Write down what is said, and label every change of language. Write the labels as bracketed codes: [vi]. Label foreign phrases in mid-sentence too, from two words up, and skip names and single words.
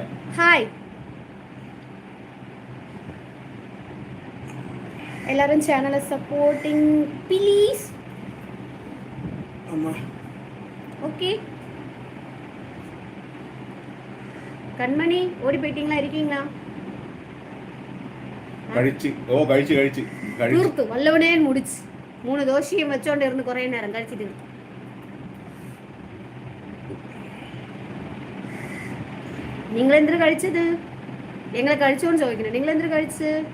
[ta] ஹாய். எல்லாரும் சேனலை [en] supporting please. [ta] அம்மா. ஓகே. கண்மணி ஓடி போயிட்டீங்களா? இருக்கீங்களா? [ml] കഴിച്ച് തീർത്തു. വല്ലവനെ മുടിച്ച് 3 ദോശയും വെച്ചോണ്ടിരുന്ന് കുറേ നേരം കഴിച്ചിട്ട്. നിങ്ങൾ എന്തിനു കഴിച്ചത്? ഞങ്ങൾ കഴിച്ചോന്ന് ചോദിക്കണം. നിങ്ങൾ എന്തിനു കഴിച്ച്?